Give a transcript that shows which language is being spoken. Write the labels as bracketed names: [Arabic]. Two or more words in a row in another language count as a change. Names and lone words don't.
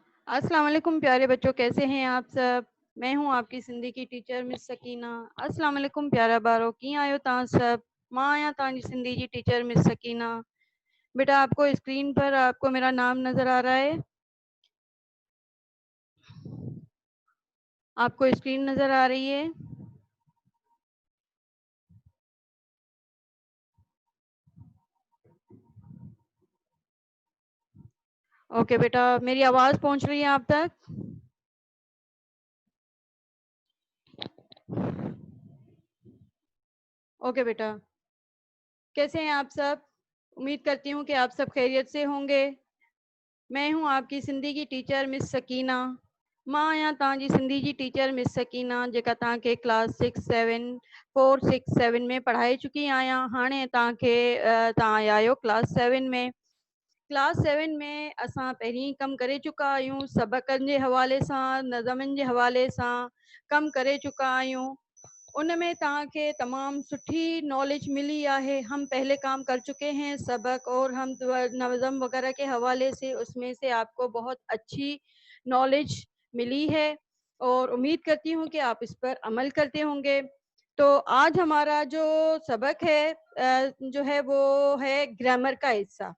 [Urdu] السلام علیکم پیارے بچوں، کیسے ہیں آپ سب۔ میں ہوں آپ کی سندھی کی ٹیچر مس سکینہ. [Sindhi] अस्सलाम वालेकुम प्यारा बारो, की आयो तव्हां सब। मां आहियां तव्हांजी सिंधी जी टीचर मिस सकीना। [Urdu] بیٹا آپ کو اسکرین پر آپ کو میرا نام نظر آ رہا ہے، آپ کو اسکرین نظر آ رہی ہے. اوکے بیٹا، میری آواز پہنچ رہی ہے آپ تک. اوکے بیٹا، کیسے ہیں آپ سب. امید کرتی ہوں کہ آپ سب خیریت سے ہوں گے۔ میں ہوں آپ کی سندھی کی ٹیچر مس سکینہ. [Sindhi] मां आहियां तव्हांजी सिंधी जी टीचर मिस सकीना, जेका तव्हांखे क्लास 4, 6, 7 में पढ़ाए चुकी आहियां। हाणे तव्हां आया आहियो क्लास 7 में। क्लास 7 में असां पहिरीं कमु करे चुका आहियूं, सबक़नि जे हवाले सां, नज़मनि जे हवाले सां कमु करे चुका आहियूं। उनमें तव्हांखे तमाम सुठी नॉलेज मिली है। [Urdu] ہم پہلے کام کر چکے ہیں سبق، اور ہم نظم وغیرہ کے حوالے سے اس میں سے آپ کو بہت اچھی نالج ملی ہے، اور امید کرتی ہوں کہ آپ اس پر عمل کرتے ہوں گے. تو آج ہمارا جو سبق ہے جو ہے وہ ہے گرامر کا حصہ.